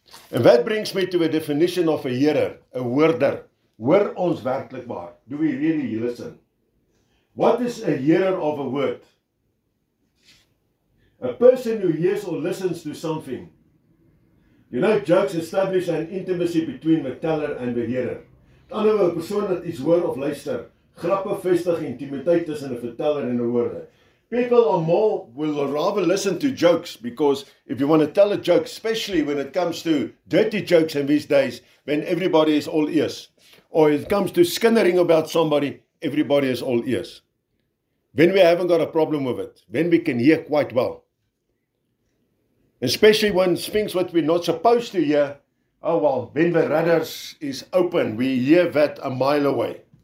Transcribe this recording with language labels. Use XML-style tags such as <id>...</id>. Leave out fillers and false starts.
<en>And that brings me to a definition of a hearer, a worder.</en> <af>Hoor ons werklik waar?</af> <en>Do we really listen? What is a hearer of a word? A person who hears or listens to something. You know, jokes establish an intimacy between the teller and the hearer.</en> <af>Met ander woorde, 'n persoon wat iets hoor of luister, grappe vestig intimiteit tussen 'n verteller en 'n hoorder.</af> <en>People will rather listen to jokes, because if you want to tell a joke, especially when it comes to dirty jokes in these days, when everybody is all ears, or it comes to skinnering about somebody, everybody is all ears. Then we haven't got a problem with it. Then we can hear quite well. Especially when things what we're not supposed to hear, oh well, when the radars is open, we hear that a mile away.</en>